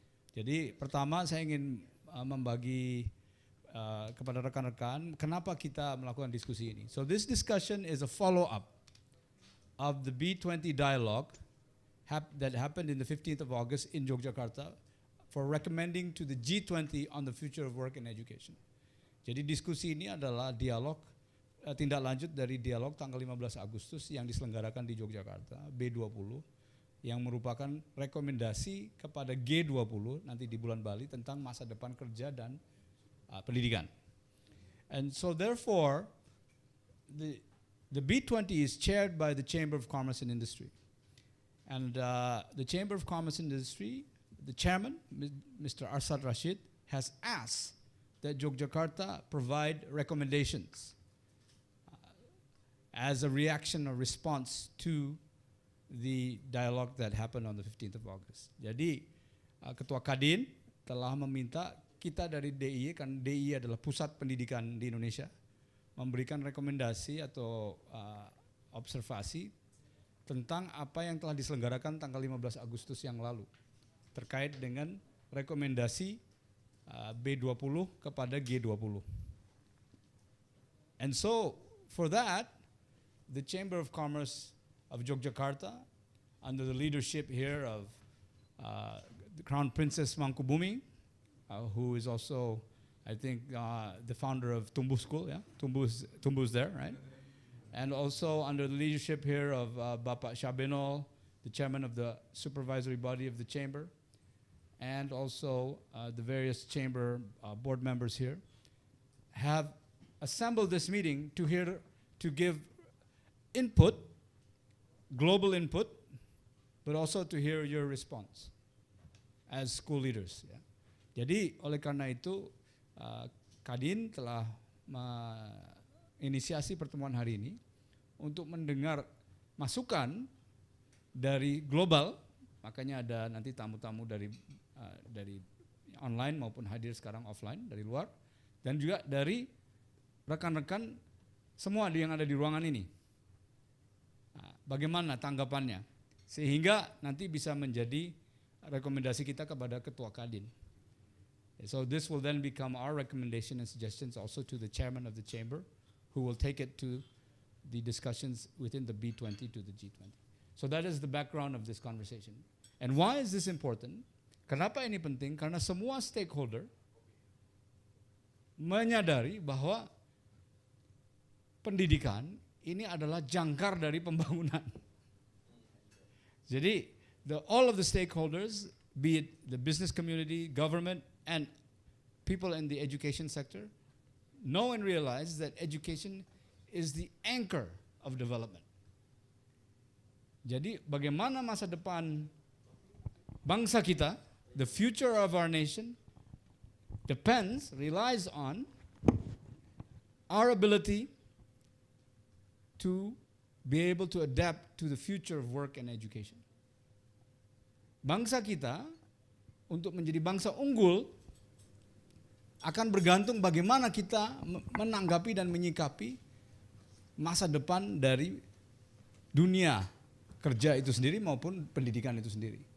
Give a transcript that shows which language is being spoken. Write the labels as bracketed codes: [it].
[id] Jadi pertama saya ingin membagi kepada rekan-rekan kenapa kita melakukan diskusi ini. [en] So this discussion is a follow-up of the B20 dialogue that happened in the 15th of August in Yogyakarta for recommending to the G20 on the future of work and education. [id] Jadi diskusi ini adalah dialog, tindak lanjut dari dialog tanggal 15 Agustus yang diselenggarakan di Yogyakarta, B20, yang merupakan rekomendasi kepada G20 nanti di bulan Bali tentang masa depan kerja dan pendidikan. [en] And so therefore, the B20 is chaired by the Chamber of Commerce and Industry. And the Chamber of Commerce and Industry, the chairman, Mr. Arsad Rashid, has asked that Yogyakarta provide recommendations as a reaction or response to the dialogue that happened on the 15th of August. [id] Jadi Ketua Kadin telah meminta kita dari DIY, kan DIY adalah pusat pendidikan di Indonesia, memberikan rekomendasi atau observasi tentang apa yang telah diselenggarakan tanggal 15 Agustus yang lalu terkait dengan rekomendasi B20 kepada G20. [en] And so for that, the Chamber of Commerce of Yogyakarta, under the leadership here of the Crown Princess Mangkubumi, who is also, I think, the founder of Tumbuh School, yeah? Tumbuh's there, right? And also under the leadership here of Bapak Shabenol, the chairman of the supervisory body of the chamber, and also the various chamber board members here, have assembled this meeting to give input, global input, but also to hear your response as school leaders. [id] Ya. Jadi oleh karena itu Kadin telah menginisiasi pertemuan hari ini untuk mendengar masukan dari global, makanya ada nanti tamu-tamu dari online maupun hadir sekarang offline dari luar, dan juga dari rekan-rekan semua yang ada di ruangan ini. Nah, bagaimana tanggapannya? Sehingga nanti bisa menjadi rekomendasi kita kepada Ketua Kadin. [en] So this will then become our recommendation and suggestions also to the chairman of the chamber, who will take it to the discussions within the B20 to the G20. So that is the background of this conversation. And why is this important? [id] Kenapa ini penting? Karena semua stakeholder menyadari bahwa pendidikan ini adalah jangkar dari pembangunan. [en] Jadi all of the stakeholders, be it the business community, government, and people in the education sector, know and realize that education is the anchor of development. [id] Jadi bagaimana masa depan bangsa kita, [en] the future of our nation, relies on our ability to be able to adapt to the future of work and education. [id] Bangsa kita untuk menjadi bangsa unggul akan bergantung bagaimana kita menanggapi dan menyikapi masa depan dari dunia kerja itu sendiri maupun pendidikan itu sendiri.